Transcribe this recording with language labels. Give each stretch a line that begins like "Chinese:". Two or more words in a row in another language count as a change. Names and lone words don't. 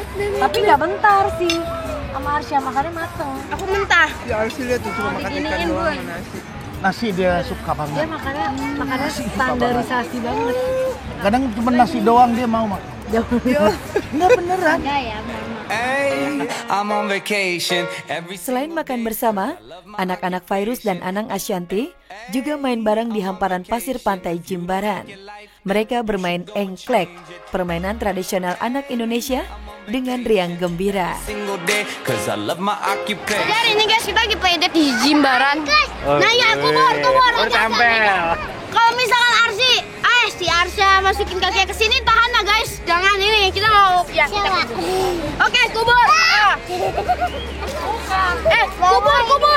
Indonesian: Tapi nggak bentar sih. Sama Arsya makannya mateng. Aku mentah. Ya Arsi lihat tuh cuma makan ikan diginiin, doang Bun. sama nasi. nasi dia suka Dia banget. makannya standarisasi banget. Kadang cuma nasi doang dia mau makan. Enggak beneran. Enggak ya, mama.
English: I'm on vacation every
Indonesian: Selain makan bersama, anak-anak Fairuz dan Anang Ashanty juga main bareng di hamparan pasir pantai Jimbaran. Mereka bermain engklek, permainan tradisional anak Indonesia dengan riang gembira.
English: single day cause I love my
Indonesian: Jadi
English: occupation.
Indonesian: hari ini guys kita lagi playdate di Jimbaran. Nah ya kubur. Kalau misalkan si Arsya masukin kakinya ke sini tahan lah guys. Jangan ini kita mau ya kita kubur. Oke, kubur. Kubur.